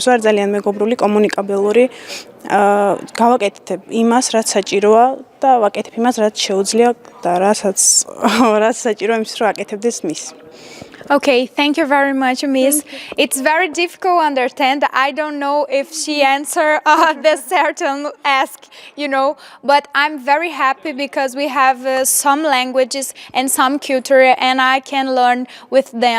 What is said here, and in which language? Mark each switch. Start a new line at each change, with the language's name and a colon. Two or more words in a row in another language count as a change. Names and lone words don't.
Georgian: ვარ ძალიან მეგობრული, კომუნიკაბელური, გავაკეთებ იმას, რაც საჭიროა და ვაკეთებ იმას, რაც შეუძლია და რაც საჭიროა იმისთვის, რომ აკეთებდეს მის.
English: Okay, thank you very much, Miss. It's very difficult to understand. I don't know if she answer the certain ask, but I'm very happy because we have some languages and some culture and I can learn with them.